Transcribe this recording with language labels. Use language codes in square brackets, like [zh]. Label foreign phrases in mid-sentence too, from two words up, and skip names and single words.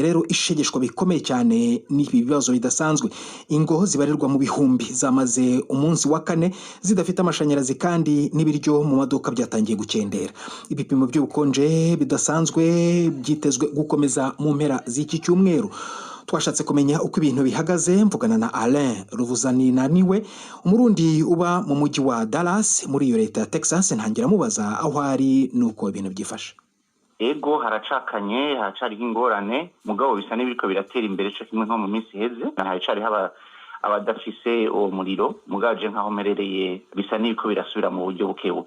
[rw] rero ishegeshwa bikomeye cyane n'ibi bibazo bidasanzwe ingo zibarirwa mu bihumbi zamaze umunsi wa 4 zidafite amashanyarazi kandi n'ibiryo mu maduka byatangiye gukendera ibipimo by'ubukonje bidasanzwe byitezwe gukomeza mu mpera z'iki cyumweru twashatse kumenya uko ibintu bihagaze mvugana na Alain Ruvuzaniniwe umurundi uba mu mujyi wa Dallas muri iyo leta ya Texas ntangira mubaza aho ari nuko ibintu byifashe [rn] ego haracakanye haracari ingorane mugabo bisa n'ibiriko biratera imbere cyo kimwe nko mu minsi heze haracari abadafise uwo muriro mugaje nkaho merereye bisa n'ibiko birasubira mu buryo bukebuke